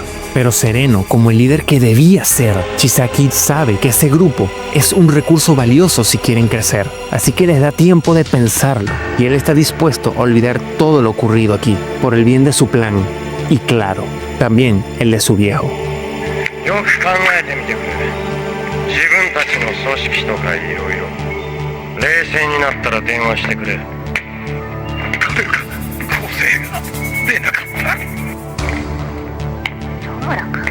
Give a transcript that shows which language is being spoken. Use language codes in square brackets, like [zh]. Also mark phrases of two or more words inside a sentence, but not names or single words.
[es] Pero sereno como el líder que debía ser, Chisaki sabe que ese grupo es un recurso valioso si quieren crecer, así que les da tiempo de pensarlo, y él está dispuesto a olvidar todo lo ocurrido aquí, por el bien de su plan, y claro, también el de su viejo. [ja] よく考えてみてくれ。自分たちの組織とかいろいろ。冷静になったら電話してくれ。誰か構成が出なかった。トムラ君。